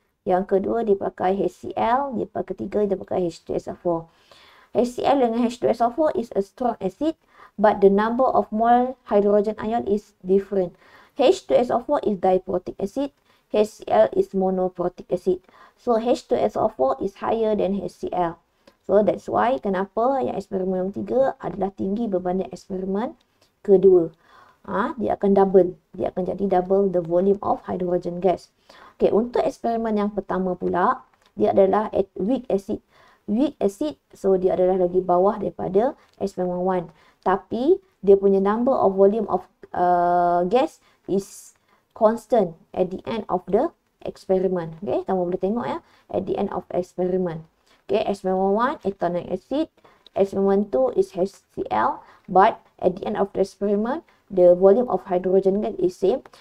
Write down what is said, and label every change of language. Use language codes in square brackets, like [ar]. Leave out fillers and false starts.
[ms] Yang kedua dia pakai HCl, dia pakai ketiga dia pakai H2SO4. [en] HCl dengan H2SO4 is a strong acid, but the number of mole hydrogen ion is different. H2SO4 is diprotic acid, HCl is monoprotic acid. So H2SO4 is higher than HCl. So that's why [ms] kenapa yang eksperimen 3 adalah tinggi berbanding eksperimen kedua. Dia akan double. Dia akan jadi [en] double the volume of hydrogen gas. [ms] Okay, untuk eksperimen yang pertama pula, dia adalah weak acid. Weak acid, so dia adalah lagi bawah daripada eksperimen 1. Tapi, dia punya [en] number of volume of gas is constant at the end of the experiment. Okay, [ms] kamu boleh tengok ya, [en] at the end of experiment. Okay, [ms] eksperimen 1, [en] ethanoic acid. Eksperimen 2 is HCl. But, at the end of the experiment, the volume of hydrogen gas is same.